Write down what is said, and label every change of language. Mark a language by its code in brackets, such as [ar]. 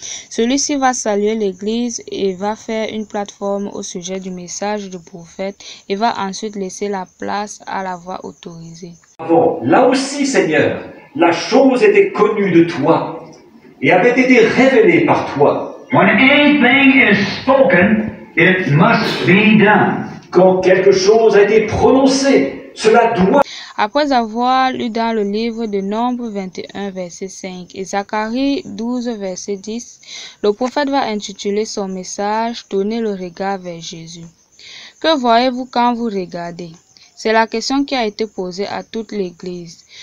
[fr] Celui-ci va saluer l'église et va faire une plateforme au sujet du message du prophète et va ensuite laisser la place à la voix autorisée. Là aussi, Seigneur, la chose était connue de toi et avait été révélée par toi. [en] When anything is spoken, it must be done. [fr] Quand quelque chose a été prononcé, cela doit. Après avoir lu dans le livre de Nombre 21, verset 5 et Zacharie 12, verset 10, le prophète va intituler son message « Tournez le regard vers Jésus ». Que voyez-vous quand vous regardez? C'est la question qui a été posée à toute l'Église.